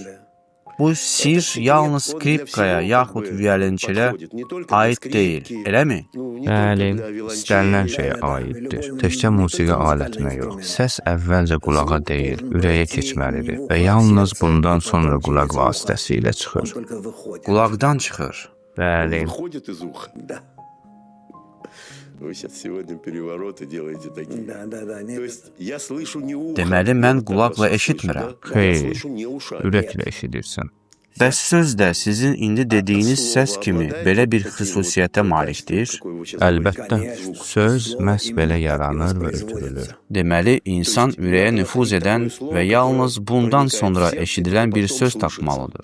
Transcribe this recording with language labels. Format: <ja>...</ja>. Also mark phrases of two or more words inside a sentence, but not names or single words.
<az>Bu sir yalnız skripkaya yaxud violonçelə aid deyil, eləmi? Bəli, istənilən şeyə aiddir. Təkcə musiqi alətinə yox. Səs əvvəlcə qulağa deyil, ürəyə keçməlidir və yalnız bundan sonra qulaq vasitəsilə çıxır.</az> <ru>Он только выходит.</ru> <az>Qulaqdan çıxır. Bəli,</az> <ru>Выходит из уха. Да, Вы сейчас сегодня перевороты делаете такие. да. То есть я слышу не ухо.</ru> <az>Deməli, mən</az> <ru>Вот так</ru> <az>qulaqla</az> <ru>вас</ru> <az>eşitmirəm.</az> <ru>слышу, да? Я</ru> <az>Xeyr,</az> <ru>слышу не ушами.</ru> <az>ürəklə eşidirsən. Bəs söz də sizin indi dediyiniz səs kimi belə bir xüsusiyyətə malikdir. Əlbəttə, söz məhz belə yaranır və ötürülür. Deməli, insan ürəyə nüfuz edən və yalnız bundan sonra eşidilən bir söz tapmalıdır.</az>